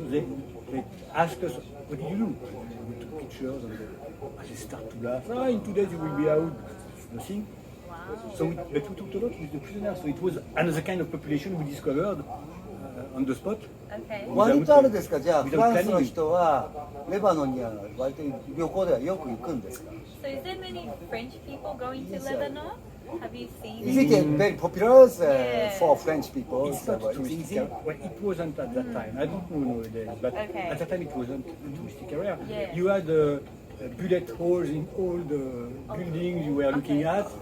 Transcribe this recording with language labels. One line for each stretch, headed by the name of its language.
English: So they asked us, "What did you do?" We took pictures and they start to laugh. In 2 days you will be out. Nothing. So but we talked a lot with the prisoners. So it was another kind of population we discovered on the spot. Okay.
Japanese: 割とあれですか、じゃあフランスの人はレバノンには割と旅行ではよく行くんですか？
English: So is there many French people going to Lebanon? Have you seen? Is it very popular Yeah. for French people? It's not It's touristic. easy. Well, it wasn't at that time. I don't know nowadays, but Okay. at that time it wasn't a touristic area. Yeah. You had bullet holes in all the buildings you were looking at.